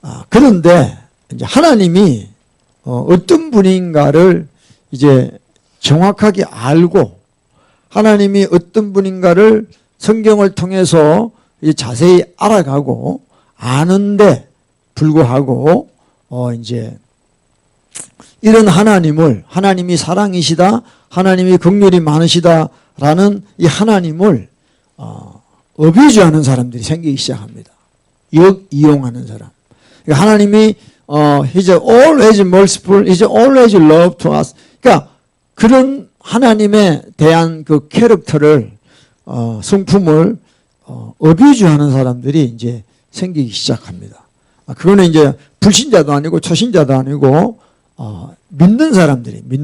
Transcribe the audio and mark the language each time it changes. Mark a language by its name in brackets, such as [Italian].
[Korean] 그런데 이제 하나님이 어떤 분인가를 이제 정확하게 알고 하나님이 어떤 분인가를 성경을 통해서 자세히 알아가고 아는데 불구하고 이제 이런 하나님이 사랑이시다, 하나님이 긍휼이 많으시다라는 이 하나님을 어뷰즈하는 사람들이 생기기 시작합니다. 이용하는 사람. 그러니까 하나님이 [English] He's always merciful, He's always love to us. [Korean] 그러니까 그런 하나님에 대한 그 캐릭터를 성품을 어뷰즈하는 사람들이 이제 생기기 시작합니다. 그거는 이제 불신자도 아니고 초신자도 아니고 믿는 사람들.